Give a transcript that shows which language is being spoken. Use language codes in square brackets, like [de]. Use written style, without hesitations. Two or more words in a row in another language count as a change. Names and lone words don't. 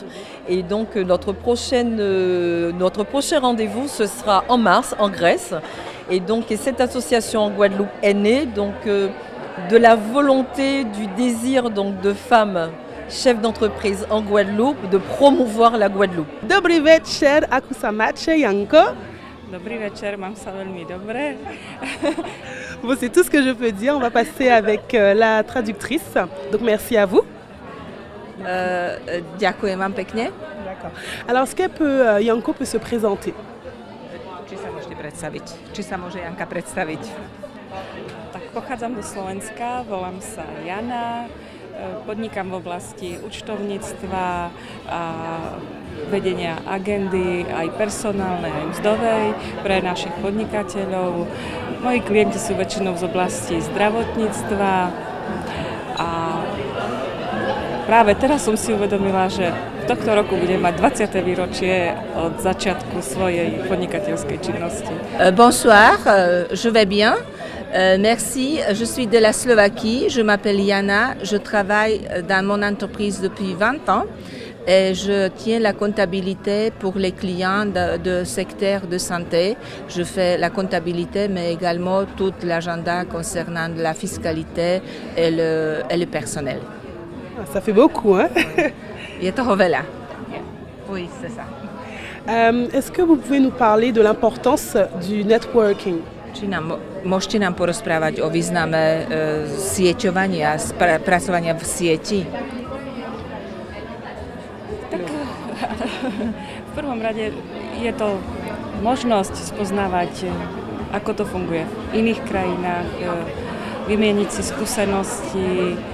[fr] Et donc, notre prochain rendez-vous, ce sera en mars, en Grèce. Et donc, cette association en Guadeloupe est née donc, de la volonté, du désir donc, de femmes chef d'entreprise en Guadeloupe, de promouvoir la Guadeloupe. [sk] Dobrý večer, ako sa máte, Janko? Dobrý večer, mám sa veľmi dobre. [fr] Bon, c'est tout ce que je peux dire. On va passer avec la traductrice. Donc, merci à vous. [sk] Ďakujem vám pekne. [fr] D'accord. Alors, est-ce que Janko peut se présenter? [sk] Či sa môžete predstaviť? Či sa môže Janka predstaviť? Tak pochádzam do Slovenska, volám sa Jana. Podnikám v oblasti účtovníctva a vedenia agendy, aj personálnej, aj mzdovej pre našich podnikateľov. Moji klienti sú väčšinou z oblasti zdravotníctva a práve teraz som si uvedomila, že tohto roku budem mať 20. výročie od začiatku svojej podnikateľskej činnosti. [fr] Bonsoir, je vais bien. Merci, je suis de la Slovaquie, je m'appelle Jana, je travaille dans mon entreprise depuis 20 ans et je tiens la comptabilité pour les clients de secteur de santé. Je fais la comptabilité mais également tout l'agenda concernant la fiscalité et le personnel. Ça fait beaucoup, hein? [sk] Je toho veľa. [fr] Oui, c'est ça. Est-ce que vous pouvez nous parler de l'importance du networking? [sk] Môžete nám porozprávať o význame sieťovania, pracovania v sieti? Tak v prvom rade je to možnosť spoznávať, ako to funguje v iných krajinách, vymieniť si skúsenosti,